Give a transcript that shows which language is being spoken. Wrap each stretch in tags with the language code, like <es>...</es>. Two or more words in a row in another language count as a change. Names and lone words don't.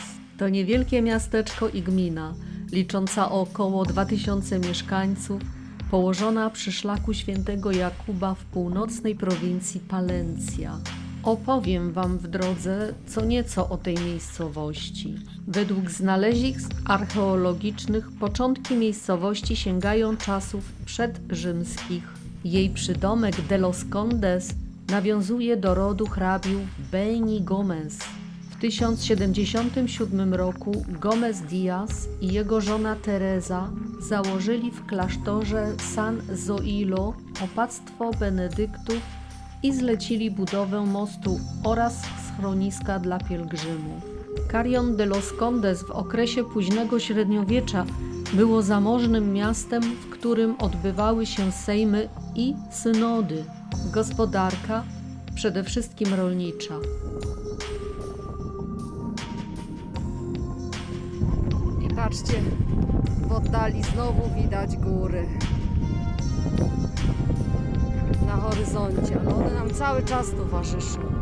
<pl>To niewielkie miasteczko i gmina, licząca około 2000 mieszkańców, położona przy szlaku świętego Jakuba w północnej prowincji Palencia. Opowiem Wam w drodze co nieco o tej miejscowości. Według znalezisk archeologicznych początki miejscowości sięgają czasów przedrzymskich. Jej przydomek de los Condes nawiązuje do rodu hrabiów Beni Gómez. W 1077 roku Gómez Díaz i jego żona Teresa założyli w klasztorze San Zoilo opactwo benedyktów i zlecili budowę mostu oraz schroniska dla pielgrzymów. Carrión de los Condes w okresie późnego średniowiecza było zamożnym miastem, w którym odbywały się sejmy i synody. Gospodarka, przede wszystkim rolnicza. I patrzcie, w oddali znowu widać góry na horyzoncie, ale one nam cały czas towarzyszą.</pl>